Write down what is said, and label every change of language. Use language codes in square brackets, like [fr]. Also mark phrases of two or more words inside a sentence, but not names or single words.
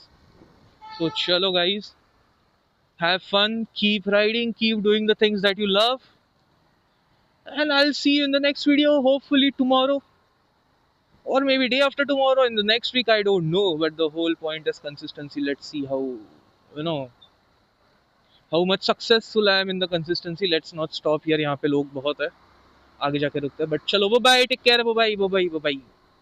[en] So chalo guys, have fun, keep riding, keep doing the things that you love, and I'll see you in the next video, hopefully tomorrow, or maybe day after tomorrow, in the next week, I don't know. But the whole point is consistency. Let's see you know how much successful I am in the consistency. Let's not stop here. [hi] यहाँ पे लोग बहुत है, आगे जाके रुकते हैं। [en] But चलो, bye bye, take care, bye bye, bye bye, bye bye.